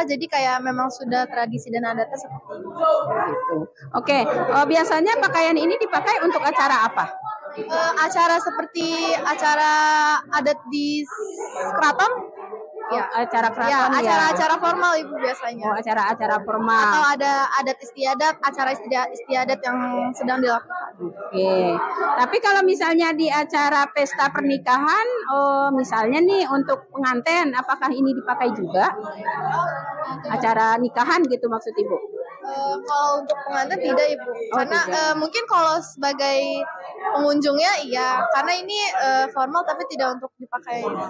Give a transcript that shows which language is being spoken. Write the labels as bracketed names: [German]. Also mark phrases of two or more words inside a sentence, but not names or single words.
[Indonesian] Jadi kayak memang sudah tradisi dan adatnya seperti ini. Gitu. Oke, biasanya pakaian ini dipakai untuk acara apa? Acara seperti acara adat di keraton. Ya, acara keraton ya. Acara-acara formal Ibu biasanya. Oh, acara-acara formal. Atau ada adat istiadat, acara istiadat yang sedang dilakukan. Oke. Tapi kalau misalnya di acara pesta pernikahan, misalnya nih untuk pengantin, apakah ini dipakai juga? Acara nikahan gitu maksud Ibu? Kalau untuk pengantin tidak Ibu, karena mungkin kalau sebagai pengunjungnya iya, karena ini formal tapi tidak untuk dipakai.